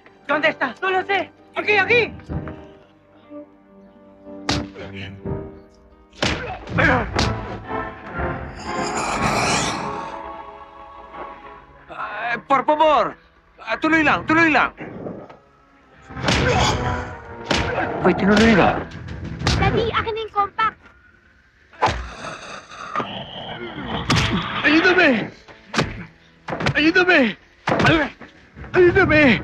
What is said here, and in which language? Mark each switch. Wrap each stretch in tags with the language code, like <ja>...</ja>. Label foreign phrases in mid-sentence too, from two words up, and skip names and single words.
<es>¿Dónde está? No lo sé. Aquí, aquí. Por favor!</es> <tl>Tuloy lang, tuloy lang! Ay, tinuloy na. Daddy, akin na yung compact.</tl> <es>¡Ayúdame! ¡Ayúdame! ¡Ayúdame!</es>